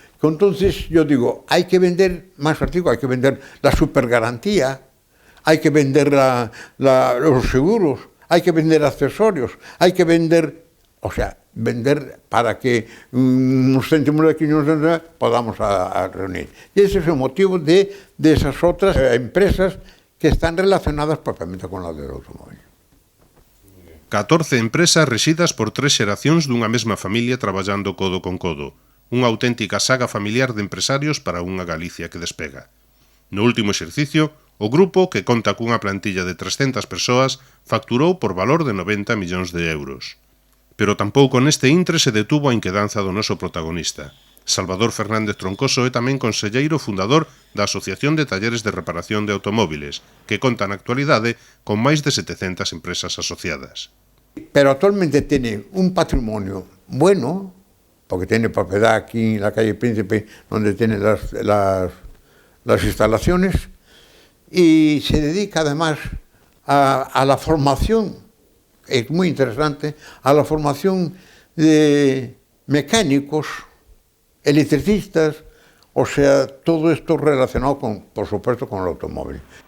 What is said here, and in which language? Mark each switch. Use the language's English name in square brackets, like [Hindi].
[Spanish] Que entonces yo digo, hay que vender más artículos, hay que vender la supergarantía, hay que vender los seguros, hay que vender accesorios, hay que vender, o sea, vender para que unos céntimos de aquí podamos reunir. Y ese es el motivo de esas otras empresas que están relacionadas propiamente con la del automóvil. [Galician] 14 empresas rexidas por 3 xeracións dunha mesma familia traballando codo con codo. Unha auténtica saga familiar de empresarios para unha Galicia que despega. No último exercicio, o grupo, que conta cunha plantilla de 300 persoas, facturou por valor de 90 millóns de euros. Pero tampouco neste intre se detuvo a inquedanza do noso protagonista. Salvador Fernández Troncoso é tamén conselleiro fundador da Asociación de Talleres de Reparación de Automóviles, que conta na actualidade con máis de 700 empresas asociadas. [Spanish] Pero actualmente tiene un patrimonio bueno, porque tiene propiedad aquí en la calle Príncipe, donde tiene las instalaciones, y se dedica además a la formación, es muy interesante, a la formación de mecánicos, electricistas, o sea, todo esto relacionado, por supuesto, con el automóvil.